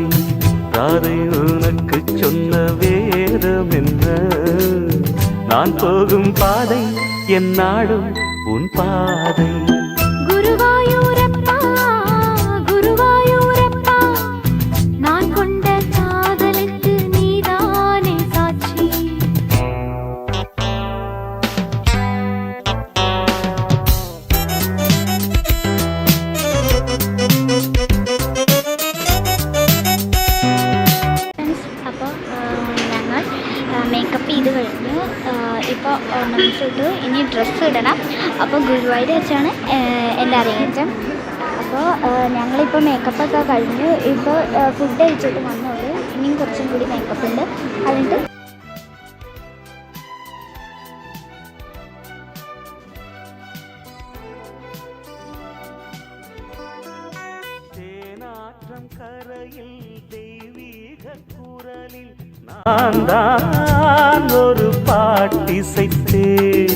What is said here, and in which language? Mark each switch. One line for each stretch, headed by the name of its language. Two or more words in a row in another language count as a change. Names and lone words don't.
Tamil: ராதை உனக்கு சொன்ன வேதம் என்ன, நான் போகும் பாதை என் நாடும் உன் பாதை. குருவாயூரப்பா குருவாயூரப்பா, நான் கொண்ட காதலுக்கு நீதானே சாட்சி.
Malayalam: അപ്പോൾ ഞങ്ങൾ മേക്കപ്പ് ചെയ്ത് കഴിഞ്ഞു. ഇപ്പോൾ ഓർണമെൻറ്റ്സ് ഇട്ടു, ഇനി ഡ്രസ്സ് ഇടണം. അപ്പോൾ ഗുരുവായൂർ വെച്ചാണ് എൻ്റെ അരങ്ങേറ്റം. അപ്പോൾ ഞങ്ങളിപ്പോൾ മേക്കപ്പൊക്കെ കഴിഞ്ഞു. ഇപ്പോൾ ഫുഡ് കഴിച്ചിട്ട് വന്നോളൂ. ഇനിയും കുറച്ചും കൂടി മേക്കപ്പ് ഉണ്ട്.
Tamil: അതിട്ട് கரையில் தெய்வீக குரலில் நான் தான் ஒரு பாட்டிசைத்தேன்.